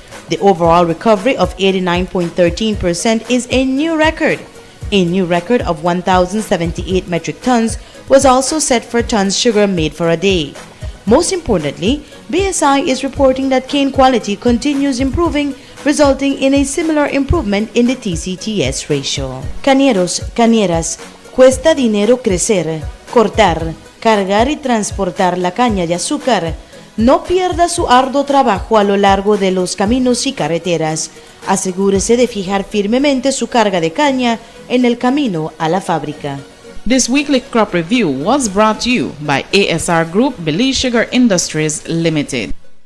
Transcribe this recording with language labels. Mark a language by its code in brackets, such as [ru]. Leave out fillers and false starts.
[en] The overall recovery of 89.13% is a new record. A new record of 1,078 metric tons was also set for tons sugar made for a day. Most importantly, BSI is reporting that cane quality continues improving, resulting in a similar improvement in the TCTS ratio. [es] Cañeros, cañeras, cuesta dinero crecer, cortar, cargar y transportar la caña de azúcar. No pierda su arduo trabajo a lo largo de los caminos y carreteras. Asegúrese de fijar firmemente su carga de caña en el camino a la fábrica. [en] This weekly crop review was brought to you by ASR Group Belize Sugar Industries Limited.